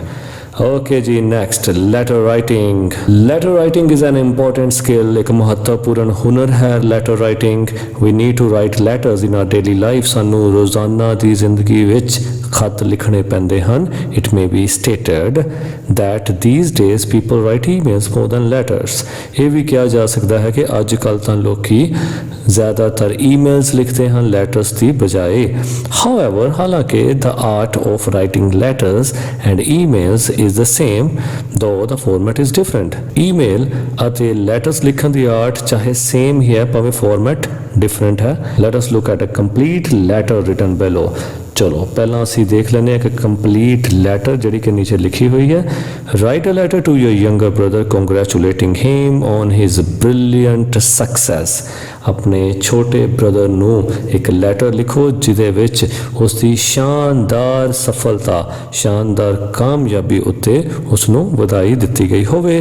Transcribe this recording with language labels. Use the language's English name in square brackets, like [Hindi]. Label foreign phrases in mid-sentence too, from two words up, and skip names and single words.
[Punjabi] ਓਕੇ ਜੀ, [English] next letter writing. letter writing is an important skill, [Punjabi] ਇੱਕ ਮਹੱਤਵਪੂਰਨ ਹੁਨਰ ਹੈ [English] letter writing. we need to write letters in our daily life, [Punjabi] ਸਾਨੂੰ ਰੋਜ਼ਾਨਾ ਦੀ ਜ਼ਿੰਦਗੀ ਵਿੱਚ ਖਤ ਲਿਖਣੇ ਪੈਂਦੇ ਹਨ। [English] it may be stated that these days people write emails more than letters, [Punjabi] ਇਹ ਵੀ ਕਿਹਾ ਜਾ ਸਕਦਾ ਹੈ ਕਿ ਅੱਜ ਕੱਲ੍ਹ ਤਾਂ ਲੋਕੀ ਜ਼ਿਆਦਾਤਰ ਈਮੇਲਸ ਲਿਖਦੇ ਹਨ ਲੈਟਰਸ ਦੀ ਬਜਾਏ। [English] However, ਹਾਲਾਂਕਿ the art of writing letters and emails is the same though the format is different। [Punjabi] ਈਮੇਲ ਅਤੇ ਲੈਟਰਸ ਲਿਖਣ ਦੀ ਆਰਟ ਚਾਹੇ ਸੇਮ ਹੀ ਹੈ, ਭਾਵੇਂ ਫਾਰਮੈਟ ਡਿਫਰੈਂਟ ਹੈ। [English] Let us look at a complete letter written below। [Punjabi] ਚਲੋ ਪਹਿਲਾਂ ਅਸੀਂ ਦੇਖ ਲੈਂਦੇ ਹਾਂ ਕਿ ਕੰਪਲੀਟ ਲੈਟਰ ਜਿਹੜੀ ਕਿ ਨੀਚੇ ਲਿਖੀ ਹੋਈ ਹੈ। [English] write a letter to your younger brother congratulating him on his brilliant success. [Hindi] अपने छोटे [Punjabi] ब्रदर ਨੂੰ एक ਲੈਟਰ ਲਿਖੋ ਜਿਹਦੇ ਵਿੱਚ ਉਸ ਦੀ ਸ਼ਾਨਦਾਰ ਸਫਲਤਾ ਸ਼ਾਨਦਾਰ ਕਾਮਯਾਬੀ ਉੱਤੇ ਉਸ ਨੂੰ ਵਧਾਈ ਦਿੱਤੀ ਗਈ ਹੋਵੇ।